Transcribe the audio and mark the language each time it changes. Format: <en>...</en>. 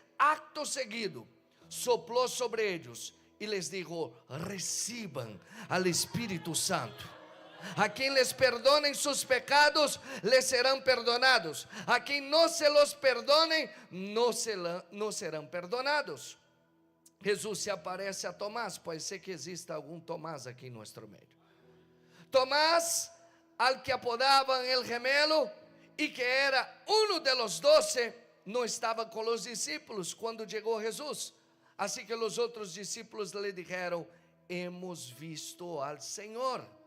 <es>Acto seguido, sopló sobre ellos y les dijo: reciban al Espíritu Santo. A quien les perdonen sus pecados, les serán perdonados. A quien no se los perdonen, no serán perdonados. Jesús se aparece a Tomás.</es> <pt>Pode ser que exista algum Tomás aqui em nosso meio.</pt> <es>Tomás, al que apodaban el gemelo y que era uno de los 12, no estaba con los discípulos cuando llegó Jesús. Así que los otros discípulos le dijeron: hemos visto al Señor.</es>